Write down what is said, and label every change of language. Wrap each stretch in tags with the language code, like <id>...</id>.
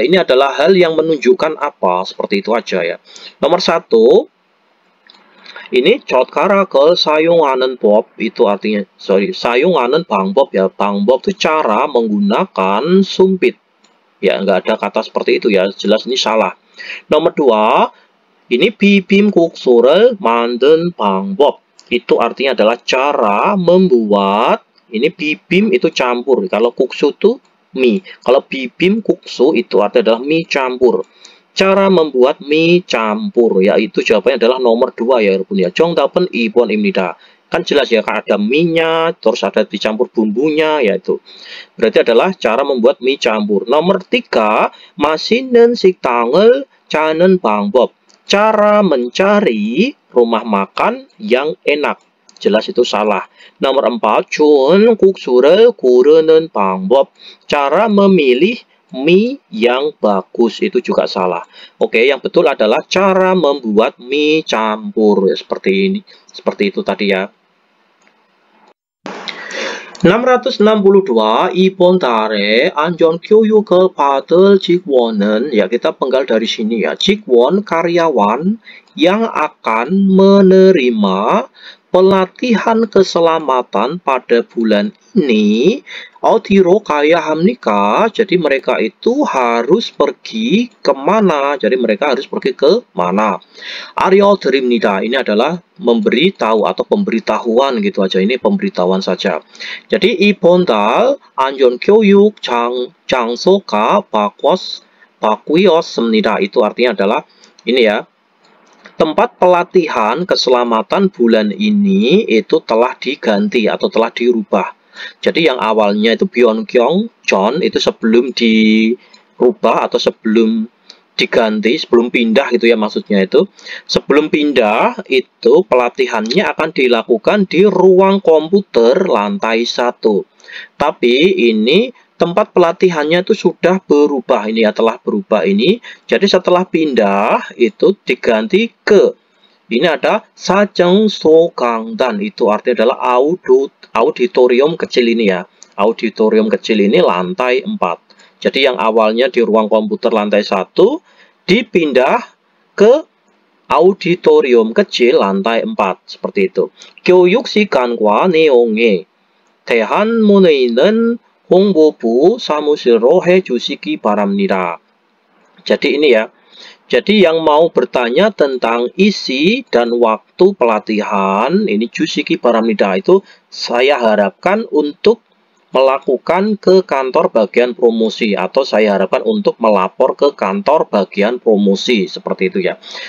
<id>Ini adalah hal yang menunjukkan apa? Seperti itu aja ya. Nomor 1 ini</id> <ko>젓가락을 사용하는 법</ko> <id>itu artinya</id> <ko>사용하는 방법</ko> <id>ya. 방법 itu cara menggunakan sumpit. Ya, nggak ada kata seperti itu ya. Jelas ini salah. Nomor 2 ini</id> <ko>비빔국수를 만든 방법.</ko> <id>Itu artinya adalah cara membuat, ini bibim itu campur. Kalau kuksu itu mie. Kalau bibim kuksu itu artinya adalah mie campur. Cara membuat mie campur, yaitu jawabannya adalah nomor 2 ya, ya.</id> <ko>정답은 2번입니다.</ko> <id>Kan jelas ya, kan ada mie-nya, terus ada dicampur bumbunya, yaitu. Berarti adalah cara membuat mie campur. Nomor 3,</id> <ko>맛있는 식당을 찾는 방법.</ko> <id>Cara mencari rumah makan yang enak. Jelas itu salah. Nomor 4,</id> <ko>좋은 국수를 고르는 방법.</ko> <id>Cara memilih mie yang bagus. Itu juga salah. Oke, yang betul adalah cara membuat mie campur. Seperti ini. Seperti itu tadi ya. 662.</id> <ko>이번 달에 안전교육을 받을 직원은,</ko> <id>ya kita penggal dari sini ya, 직원 karyawan yang akan menerima pelatihan keselamatan pada bulan ini.</id> <ko>어디로 가야 합니까?</ko> <id>Jadi mereka itu harus pergi kemana? Jadi mereka harus pergi ke mana?</id> <ko>알려드립니다.</ko> <id>Ini adalah memberitahu atau pemberitahuan gitu aja. Ini pemberitahuan saja. Jadi</id> <ko>이번 달 안전교육 장소가 바뀌었습니다.</ko> <id>Itu artinya adalah ini ya. Tempat pelatihan keselamatan bulan ini itu telah diganti atau telah dirubah. Jadi yang awalnya itu Byeongyong John itu sebelum dirubah atau sebelum diganti, sebelum pindah gitu ya maksudnya itu. Sebelum pindah itu pelatihannya akan dilakukan di ruang komputer lantai 1. Tapi ini tempat pelatihannya itu sudah berubah ini ya, telah berubah ini. Jadi setelah pindah itu diganti ke ini ada Sajeng Sokangdan, itu artinya adalah auditorium kecil ini ya. Auditorium kecil ini lantai 4. Jadi yang awalnya di ruang komputer lantai 1 dipindah ke auditorium kecil lantai 4 seperti itu.</id> <ko>교육 시간과 내용에 대한 문의는 홍보부 사무실로 해주시기 바랍니다.</ko> <id>Jadi ini ya. Jadi yang mau bertanya tentang isi dan waktu pelatihan, ini Jusiki Paramida itu saya harapkan untuk melakukan ke kantor bagian promosi, atau saya harapkan untuk melapor ke kantor bagian promosi, seperti itu ya.</id>